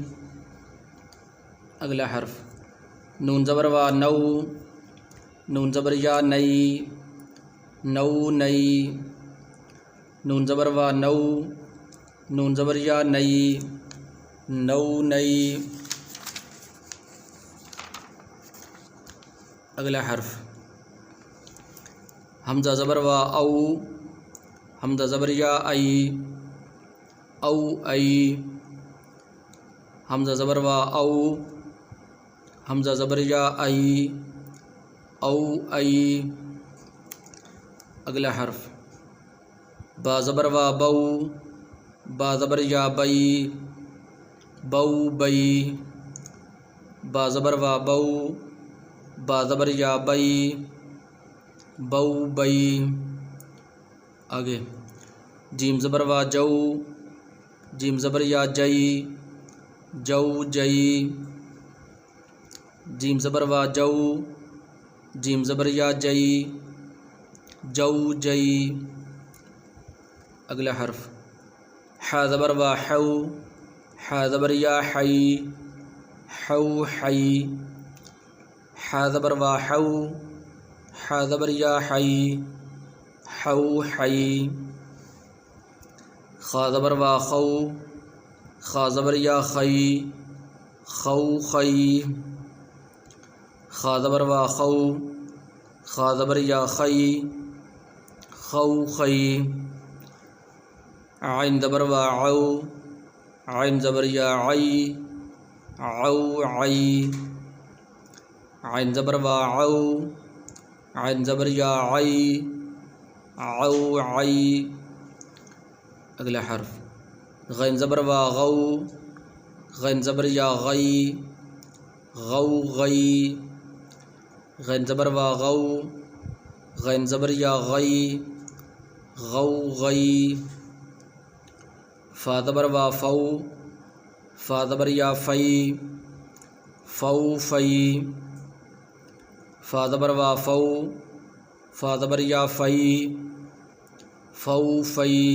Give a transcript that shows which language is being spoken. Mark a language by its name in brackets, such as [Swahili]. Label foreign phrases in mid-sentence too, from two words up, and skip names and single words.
[Urdu] اگلا حرف نون زبر و نو، نون زبر یا نئی، نو نئی، نون زبر و نو، نون زبر یا نئی، نو نئی۔ اگلا حرف حمزہ زبر و او، حمزہ زبر یا ای، او ای، حمزہ زبر و او، حمزہ زبر یا ای، او ای۔ اگلا حرف با زبر و بو، با زبر یا بئی، بو بئی، با زبر و بو، با زبر یا بئی، بو بئی۔ آگے جیم زبر و جو، جیم زبر یا جئی، جو جئی، جیم زبر و جو، جیم زبر یا جئی، جو جئی۔ اگلا حرف ح زبر و حو، ح زبر یا حی، حو حی، ح زبر و حو، ح زبر یا حی، حو حی، خا زبر وا خو، خا زبر یا خی، خو خی، خا زبر وا خو، خا زبر یا خی، خو خی، عین زبر وا عو، عین زبر یا عی، عو عی، عین زبر وا عو، عین زبر یا عی، عو عی۔ اگلا حرف غین زبر وا غو، غین زبر یا غی، غو غی، غین زبر وا غو، غین زبر یا غی، غو غی، فا زبر وا فو، فا زبر یا فی، فو فی، فا زبر وا فو، فا زبر یا فی، فو فی۔